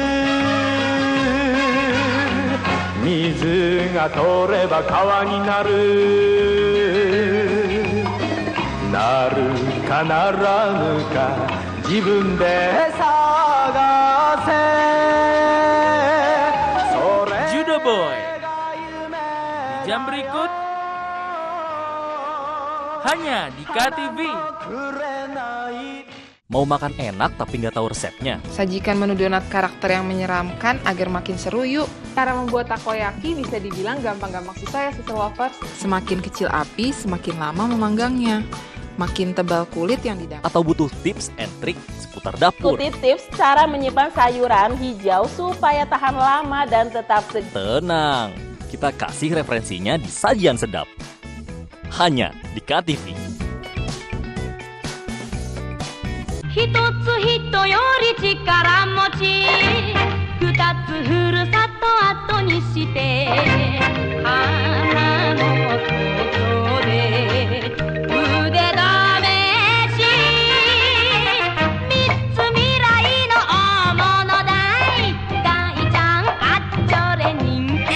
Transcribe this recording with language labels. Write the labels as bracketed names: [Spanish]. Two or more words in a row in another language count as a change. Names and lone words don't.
[Japanese] 水が取れば川になる、なるかならぬか自分で探せ. [Indonesian] Judo Boy di jam berikut hanya di KTV. Mau makan enak tapi nggak tahu resepnya? Sajikan menu donat karakter yang menyeramkan agar makin seru yuk. Cara membuat takoyaki bisa dibilang gampang-gampang susah ya, Sister Lovers. Semakin kecil api, semakin lama memanggangnya. Makin tebal kulit yang didapat. Atau butuh [English] tips and [Indonesian] trik seputar dapur? Ikuti tips cara menyimpan sayuran hijau supaya tahan lama dan tetap segar. Tenang, kita kasih referensinya di Sajian Sedap. Hanya di KTV. [Japanese] 一つ人より力持ち二つふるさと後にして花の登場で腕試し三つ未来の大物大ちゃんあっちょれ人気